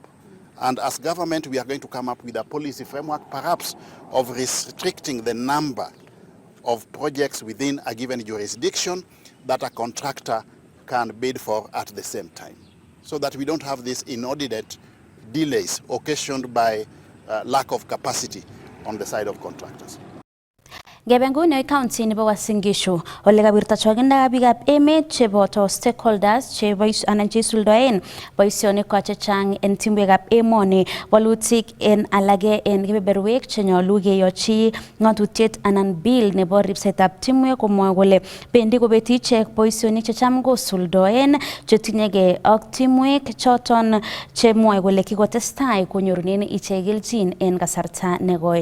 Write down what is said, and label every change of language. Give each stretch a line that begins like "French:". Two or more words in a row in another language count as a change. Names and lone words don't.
English: And as government, we are going to come up with a policy framework, perhaps of restricting the number of projects within a given jurisdiction that a contractor can bid for at the same time, so that we don't have these inordinate delays occasioned by lack of capacity on the side of contractors.
Kalenjin: Gebengune county nebo Uasin Gishu ole kabirta choginda bigap emet cheboto stakeholders chebois anan chesuldoen boisionik chechang en timwekab emoni walutik en alage en kebeberwek chenyolu keyochi ngatutiet anan bill nebo ripsetab timwek komwoe kole bendi kobeti ichek boisionik checham kosuldoen chetinyege ak timwek choton chemwoe kole kikotestai konyorunen ichek kelchin en kasarta negoi.